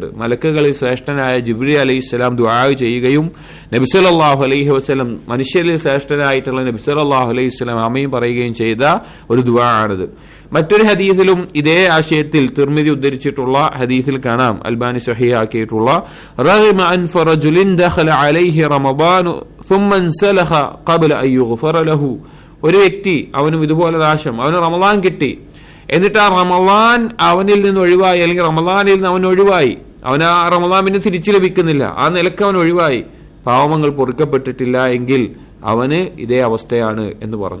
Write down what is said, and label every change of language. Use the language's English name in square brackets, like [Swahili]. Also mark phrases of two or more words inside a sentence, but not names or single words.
[Malayalam] മലക്കുകളിൽ ശ്രേഷ്ഠനായ ജിബ്രീൽ അലൈഹിസ്സലാം ദുആ ചെയ്യുകയും നബി [Arabic] صلى الله عليه وسلم [Malayalam] മനുഷ്യരിൽ ശ്രേഷ്ഠനായിട്ടുള്ള നബി [Arabic] صلى الله عليه وسلم [Malayalam] ആമീൻ പറയുകയും ചെയ്ത ഒരു ദുആ ആണിത്. മറ്റൊരു ഹദീസിലും ഇതേ ആശയത്തിൽ തിർമിദി ഉദ്ധരിച്ചിട്ടുള്ള ഹദീസിൽ കാണാം, അൽബാനി സ്വഹീഹാക്കിയിട്ടുള്ള, [Arabic] رغم أنف رجل دخل عليه رمضان ثم انسلخ قبل ان يغفر له. [Malayalam] ഒരു വ്യക്തി അവനും ഇതുപോലെ നാശം, അവന് റമളാൻ കിട്ടി, എന്നിട്ട് ആ റമളാൻ അവനിൽ നിന്ന് ഒഴിവായി, അല്ലെങ്കിൽ റമളാനിൽ നിന്ന് അവൻ ഒഴിവായി, അവൻ ആ റമളാൻ പിന്നെ തിരിച്ചു ലഭിക്കുന്നില്ല, ആ നിലക്ക് അവൻ ഒഴിവായി, പാവങ്ങൾ പൊറുക്കപ്പെട്ടിട്ടില്ല എങ്കിൽ അവന് ഇതേ അവസ്ഥയാണ് എന്ന് പറഞ്ഞു.